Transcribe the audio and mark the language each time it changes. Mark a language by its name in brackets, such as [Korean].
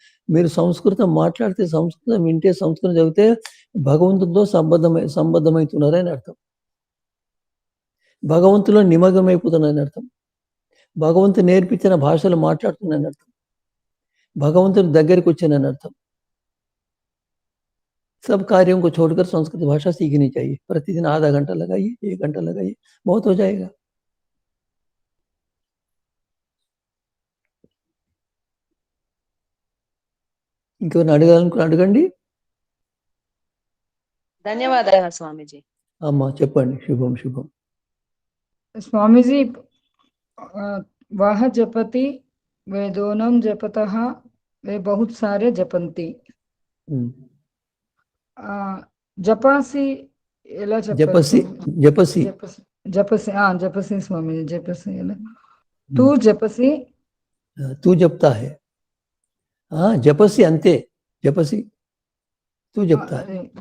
[Telugu] మీరు సంస్కృతం మాట్లాడితే, సంస్కృతం వింటే, సంస్కృతం చదివితే భగవంతుడితో సంబద్ధమవుతున్నారని అర్థం, భగవంతులో నిమగ్నమైపోతున్నారని అర్థం. భగవంతుడు నేర్పించిన భాషలు మాట్లాడుతున్నాను అర్థం, भगवंतुनि దగ్గరికి వచ్చానని అర్థం. [Hindi] सब कार्यों को छोड़कर संस्कृत भाषा सीखनी चाहिए. प्रतिदिन आधा घंटा लगाइए, 1 घंटा लगाइए, बहुत हो जाएगा. [Telugu] ఇంకెవరిని అడగాలనుకుని అడగండి. ధన్యవాదాలు స్వామీజీ. అమ్మా చెప్పండి. శుభం శుభం. [Hindi] स्वामीजी वह जपति वेदोनम जपतः वे बहुत सारे जपंती. [Telugu] जपासी ఎలా చెప్పారు? జపసి జపసి జపసి జపసి స్వామి జపసి ఎలా [Hindi] तू जपसी तू जपता है. जपसी अंते जपसी तू जपता है.